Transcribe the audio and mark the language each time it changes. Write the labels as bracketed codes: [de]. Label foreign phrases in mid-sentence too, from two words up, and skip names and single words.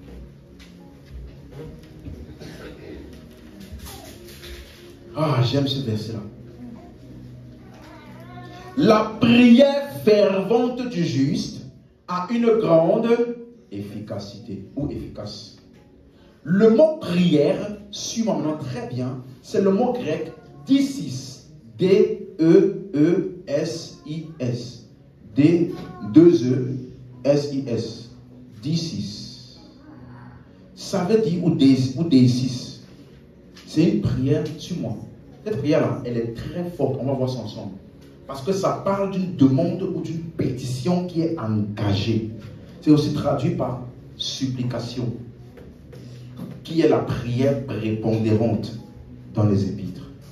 [fr] Ah, j'aime ce verset-là. La prière fervente du juste a une grande efficacité ou efficace. Le mot prière, suis-moi maintenant très bien, c'est le mot grec disis. D-E-E-S-I-S. D-2-E-S-I-S. Disis. Ça veut dire, ou décis. C'est une prière, suis-moi. Cette prière-là, elle est très forte. On va voir ça ensemble. Parce que ça parle d'une demande ou d'une pétition qui est engagée. C'est aussi traduit par supplication, qui est la prière prépondérante dans les épîtres.